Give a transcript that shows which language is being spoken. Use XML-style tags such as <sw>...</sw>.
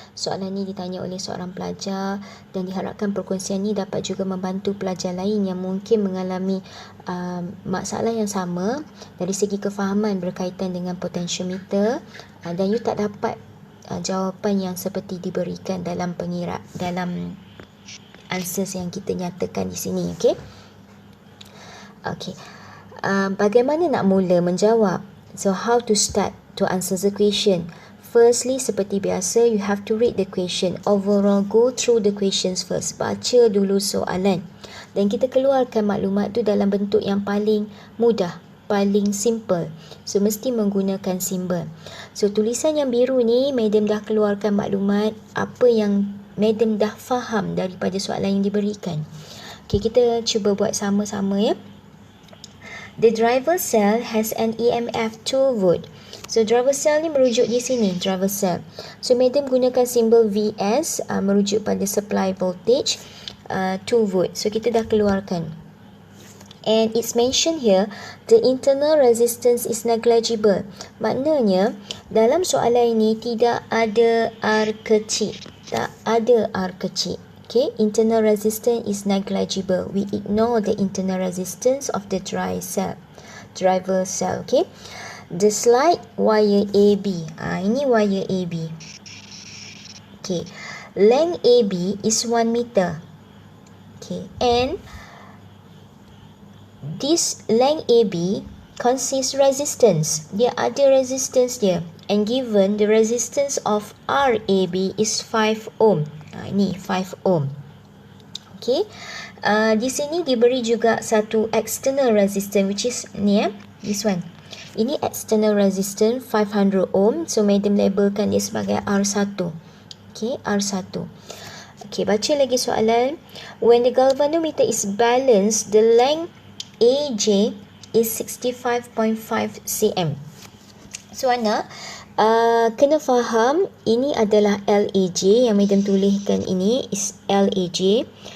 <ms>Soalan ini ditanya oleh seorang pelajar dan diharapkan perkongsian ini dapat juga membantu pelajar lain yang mungkin mengalami masalah yang sama dari segi kefahaman berkaitan dengan potentiometer dan you tak dapat jawapan yang seperti diberikan dalam dalam answers yang kita nyatakan di sini. Okey. Bagaimana nak mula menjawab?</ms> <en>So how to start to answer the question? Firstly,</en> <ms>seperti biasa,</ms> <en>you have to read the question. Overall, go through the questions first.</en> <ms>Baca dulu soalan. Dan kita keluarkan maklumat tu dalam bentuk yang paling mudah, paling simple. So, mesti menggunakan simbol. So, tulisan yang biru ni, Madam dah keluarkan maklumat apa yang Madam dah faham daripada soalan yang diberikan.</ms> <en>Okay,</en> <ms>kita cuba buat sama-sama ya.</ms> <en>The driver cell has an EMF 2 volt.</en> <ms>So driver cell ni merujuk di sini, driver cell. So Madam gunakan simbol VS merujuk pada supply voltage 2 volt. So kita dah keluarkan.</ms> <en>And it's mentioned here, the internal resistance is negligible.</en> <ms>Maknanya dalam soalan ini tidak ada R kecil. Tak ada R kecil.</ms> <en>Okay, internal resistance is negligible. We ignore the internal resistance of the driver cell. Okay, the slide wire AB. Ini wire AB. Okay, length AB is 1 meter. Okay, and this length AB consists resistance.</en> <ms>Dia ada resistance dia.</ms> <en>And given the resistance of RAB is 5 ohm.</en> <ms>Ini 5 ohm. Okay. Di sini diberi juga satu external resistance</ms> <en>which is ni this one.</en> <ms>Ini external resistance 500 ohm. So Madam labelkan dia sebagai R1. Okay, R1. Okay, baca lagi soalan.</ms> <en>When the galvanometer is balanced, the length AJ is 65.5 cm.</en> <ms>So anak, kena faham ini adalah LAJ yang Madam tuliskan ini is LAJ.</ms>